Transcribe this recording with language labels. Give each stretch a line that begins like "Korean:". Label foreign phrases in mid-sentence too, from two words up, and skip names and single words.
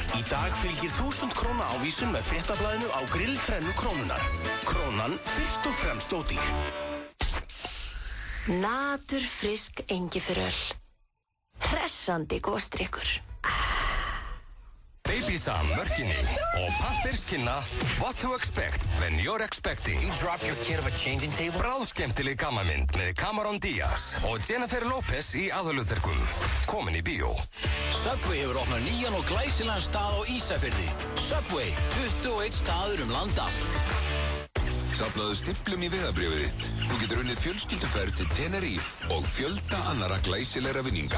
Icelandic: Í dag fylgir 1000 króna ávísun með fréttablaðinu á grillþrennu Krónunar. Krónan fyrst og fremst ódýr. Naturfrisk Engifjöröl. Hressandi góðstrykkur. Babysa, mörkinni og pappirskinna What to expect when you're expecting.
English: You drop your kid of a changing table.
Icelandic: Bráðskemmtileg gammamynd með Cameron Diaz og Jennifer Lopez í aðalhlutverkum. Komin í bíó. Subway hefur opnað nýjan og glæsilegan stað á Ísafirði. Subway, 21 staður land allt. Safnaðu stimplum í vegabréfið þitt. Þú getur unnið fjölskylduferð til Tenerife og fjölda annarra glæsilegra vinninga.